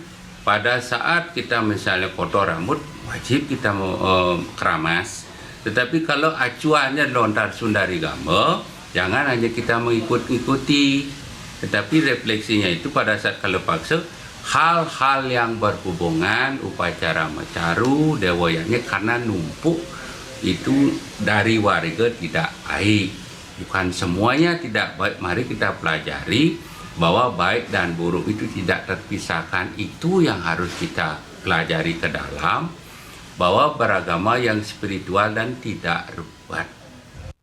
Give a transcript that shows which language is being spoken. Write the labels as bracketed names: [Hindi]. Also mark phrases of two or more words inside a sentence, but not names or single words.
[Indonesian] Pada saat kita misalnya potong rambut, wajib kita keramas. Tetapi kalau acuannya lontar Sundari Gama, jangan hanya kita mengikuti, tetapi refleksinya itu pada saat kalau paksa, hal-hal yang berhubungan upacara macaru, dewayanya karena numpuk itu dari warga tidak baik. Bukan semuanya tidak baik, mari kita pelajari bahwa baik dan buruk itu tidak terpisahkan. Itu yang harus kita pelajari ke dalam, bahwa beragama yang spiritual dan tidak ruwet.